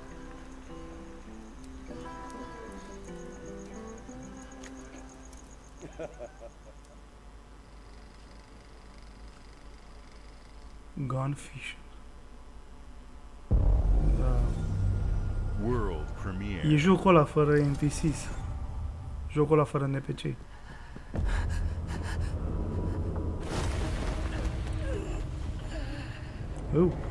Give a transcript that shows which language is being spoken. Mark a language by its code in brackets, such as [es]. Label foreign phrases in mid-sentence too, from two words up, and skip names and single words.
[en] Gone fishing. World premiere. [ro] E jocul ăla fără NPCs. Jocul ăla fără NPC. Oh.